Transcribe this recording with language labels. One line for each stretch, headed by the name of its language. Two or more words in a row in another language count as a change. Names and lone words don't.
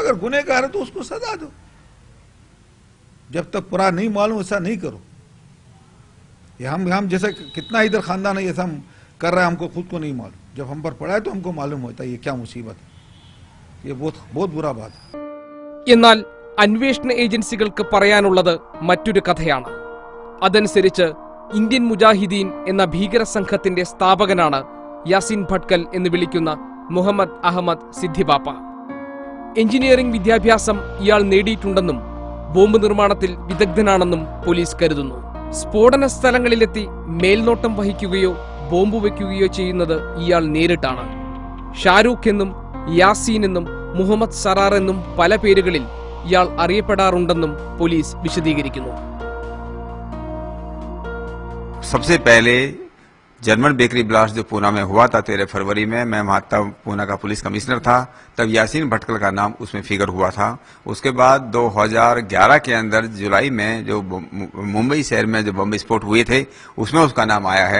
Hindi: अगर गुनहगार है तो उसको सजा दो. जब तक पूरा नहीं मालूम ऐसा नहीं करो. ये हम जैसे कितना इधर खानदान है, ऐसा हम कर रहे हैं, हमको खुद को नहीं मालूम. जब हम पर पड़ा है तो हमको मालूम होता है ये क्या मुसीबत है. ये बहुत बुरा बात है.
Malayalam: എന്നാൽ അന്വേഷണ ഏജൻസികൾക്ക് പറയാനുള്ളത് മറ്റൊരു കഥയാണ്. അതനുസരിച്ച് ഇന്ത്യൻ മുജാഹിദീൻ എന്ന ഭീകര സംഘത്തിന്റെ സ്ഥാപകനാണ് യാസിൻ ഭട്കൽ എന്ന് വിളിക്കുന്ന മുഹമ്മദ് അഹമ്മദ് സിദ്ദിബാപ്പ. എഞ്ചിനീയറിംഗ് വിദ്യാഭ്യാസം ഇയാൾ നേടിയിട്ടുണ്ടെന്നും ബോംബ് നിർമ്മാണത്തിൽ വിദഗ്ധനാണെന്നും പോലീസ് കരുതുന്നു. സ്ഫോടന സ്ഥലങ്ങളിലെത്തി മേൽനോട്ടം വഹിക്കുകയോ ബോംബ് വയ്ക്കുകയോ ചെയ്യുന്നത് ഇയാൾ നേരിട്ടാണ്. ഷാരൂഖ് എന്നും യാസീൻ എന്നും മുഹമ്മദ് സറാർ എന്നും പല പേരുകളിൽ ഇയാൾ അറിയപ്പെടാറുണ്ടെന്നും പോലീസ് വിശദീകരിക്കുന്നു.
Hindi: सबसे पहले जर्मन बेकरी ब्लास्ट जो पूना में हुआ था 13 फरवरी में, मैं वहां तब पूना का
English: police commissioner
Hindi: था, तब यासीन भटकल का नाम उसमें फिगर हुआ था. उसके बाद 2011 के अंदर जुलाई में जो मुंबई शहर में जो बम विस्फोट हुए थे उसमें उसका नाम आया है.